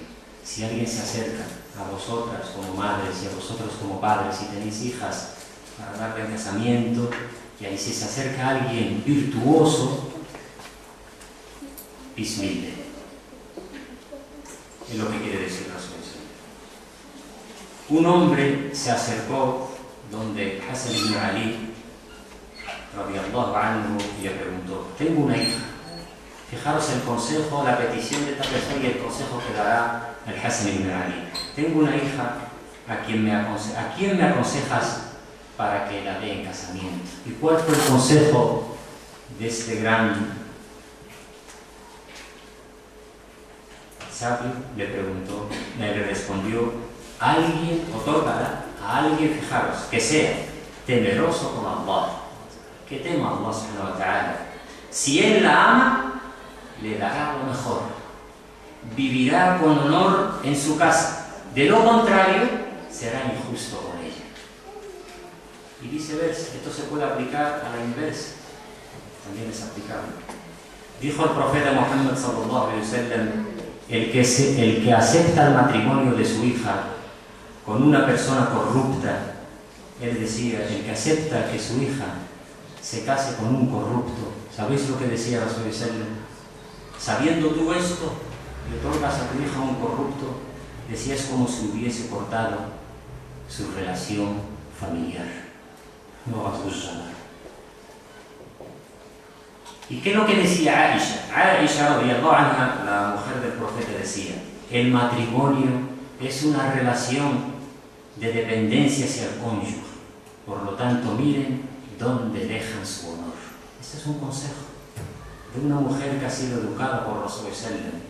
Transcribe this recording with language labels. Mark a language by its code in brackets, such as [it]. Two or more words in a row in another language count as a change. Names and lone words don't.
[es] Si alguien se acerca a vosotras como madres y a vosotros como padres y tenéis hijas para darle el casamiento, y ahí si se acerca alguien virtuoso, bismillah. Es lo que quiere decir [ar] رسول صلى الله. [es] Un hombre se acercó donde Hasan ibn Ali [ar] رضي الله عنه [es] y le preguntó: tengo una hija. Fijaros el consejo, la petición de esta persona y el consejo que dará el Hasan ibn Ali. Tengo una hija a quien me aconsejas para que la dé en casamiento. ¿Y cuál fue el consejo de este gran sabio? Le respondió: alguien, otórgala a alguien, fijaros, que sea temeroso con Allah, que tema a [ar] الله سبحانه وتعالى. [es] Si él la ama, le dará lo mejor, vivirá con honor en su casa. De lo contrario, será injusto con ella. Y viceversa, esto se puede aplicar a la inversa, también es aplicable. Dijo el profeta Muhammad [ar] صلى الله عليه وسلم: [es] el que acepta el matrimonio de su hija con una persona corrupta, él decía, el que acepta que su hija se case con un corrupto, ¿sabéis lo que decía [ar] رسول صلى الله? [es] Sabiendo tú esto, le otorgas a tu hija un corrupto, decía, es como si hubiese cortado su relación familiar. No vas a usar. ¿Y qué es lo que decía Aisha? Aisha, [ar] رضي الله عنها, [es] la mujer del profeta, decía: el matrimonio es una relación de dependencia hacia el cónyuge. Por lo tanto, miren dónde dejan su honor. Este es un consejo de una mujer que ha sido educada por [ar] رسول صلى الله.